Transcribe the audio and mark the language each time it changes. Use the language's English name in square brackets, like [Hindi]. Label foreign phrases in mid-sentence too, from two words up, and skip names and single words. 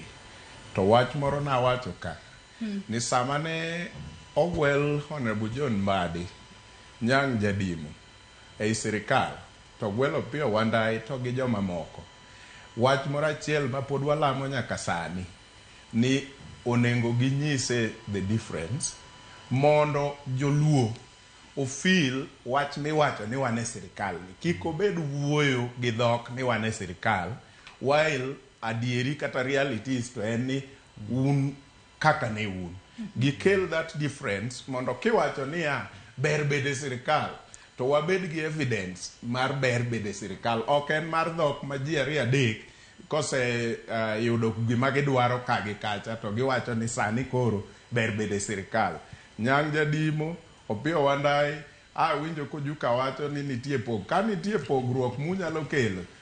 [Luo (Kenya and Tanzania)] To wach moro na wacho ka ni sama ne ogwel Honorable John Mbadi nyang jadimo e sirkal to gwelo Pio Wandai to gi joma moko. Wach moro achiel ma pod walamo nyaka sani ni onengo ginyise [English] the difference [Luo (Kenya and Tanzania)] mondo joluo o feel wach miwacho ni wane sirkal ni kiko bed wuoyo gi dhok ni wane sirkal while adieri kata realities to en un kaka ne un. Gikel [English] that difference [Luo (Kenya and Tanzania)] mondo kiwacho niya ber bede sirkal to wabed gi evidence mar ber bede sirkal. Ok en mar dhok ma ji ariyo adek kose yudo gima gidwaro kagi kacha to giwacho ni sani koro ber bede sirkal. Nyang jadimo Opio Wandai winjo kojuka wacho ni nitie pogruok munyalo kelo.